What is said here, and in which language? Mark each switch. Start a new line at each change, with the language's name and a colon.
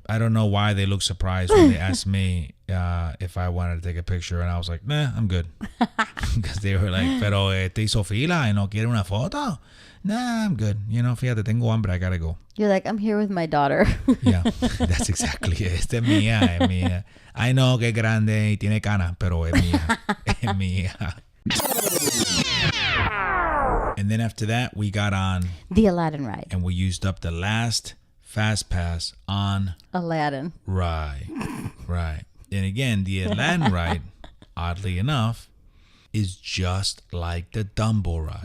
English: I don't know why they looked surprised when they asked me if I wanted to take a picture. And I was like, nah, I'm good. Because they were like,
Spanish: pero te hizo fila y no quiere una foto.
English: Nah, I'm good. You know,
Spanish: fíjate, tengo hambre,
English: I gotta go. You're like, I'm here with my daughter. Yeah, that's exactly it.
Spanish: Esta es mía.
English: I know
Spanish: que es grande y tiene cana, pero es mía. Es mía.
English: And then after that, we got on The Aladdin ride. and we used up the last fast pass on Aladdin. Right. And again, the Aladdin ride, oddly enough, is just like the Dumbo ride.